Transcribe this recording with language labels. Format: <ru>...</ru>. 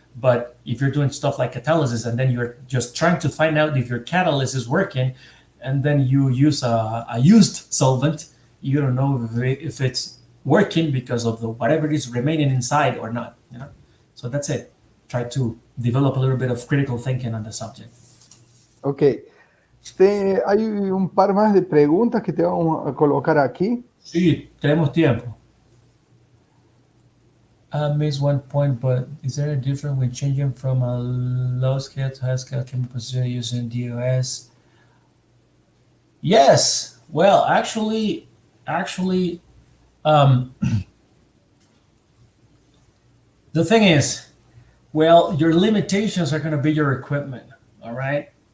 <en>But if you're doing stuff like catalysis, and then you're just trying to find out if your catalyst is working, and then you use a used solvent, you don't know if it's working because of the whatever is remaining inside or not. You know, so that's it. Try to develop a little bit of critical thinking on the subject. Ok.</en> <es>Hay un par más de preguntas que te vamos a colocar aquí. Sí, tenemos tiempo.</es> <en>I missed one point, but is there a difference when changing from a low scale to high scale chemical procedure using DOS? Yes. Well, actually, the thing is, well, your limitations are going to be your equipment, all right?</en>